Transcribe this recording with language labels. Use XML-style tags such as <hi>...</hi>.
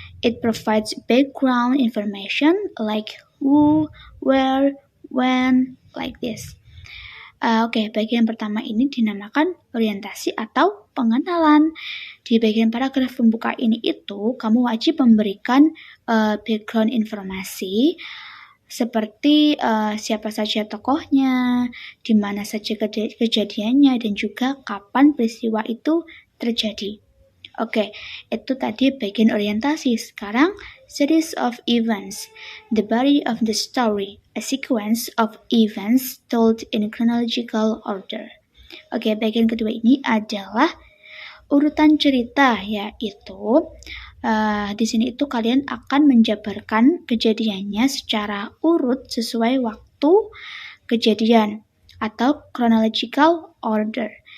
<en>It provides background information like who, where, when, like this.</en> <id>Oke, bagian pertama ini dinamakan orientasi atau pengenalan. Di bagian paragraf pembuka ini itu, kamu wajib memberikan background informasi seperti siapa saja tokohnya, di mana saja kejadiannya, dan juga kapan peristiwa itu terjadi. Oke, itu tadi bagian orientasi.</id> <en>Sekarang, series of events. The body of the story, a sequence of events told in chronological order.</en> <id>Oke, bagian kedua ini adalah urutan cerita, yaitu di sini itu kalian akan menjabarkan kejadiannya secara urut sesuai waktu kejadian atau chronological order.</id>